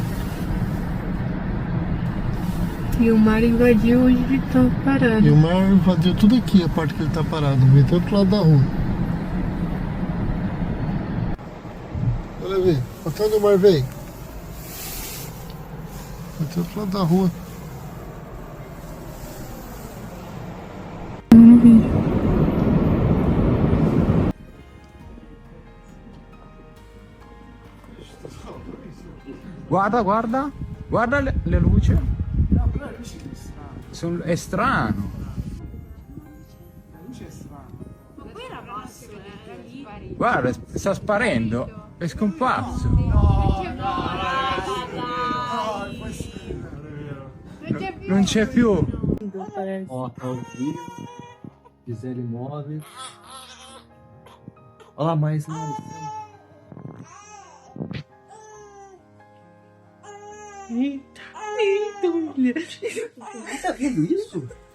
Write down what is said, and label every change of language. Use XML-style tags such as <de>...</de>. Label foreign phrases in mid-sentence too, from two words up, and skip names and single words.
<pt>E o mar invadiu onde ele tá parado. E o mar invadiu tudo aqui, a parte que ele tá parado, vem até outro lado da rua. Olha aí, até onde o mar veio? Até outro lado da rua.</pt> <it>Guarda, guarda, guarda le luci. È strano. Guarda, sta sparendo, è scomparso. Non c'è più.</it> <pt>Ó, tá ao vivo. Gisele Imóveis. Olha lá mais uma. Eita, mulher. Tá vendo isso?</pt>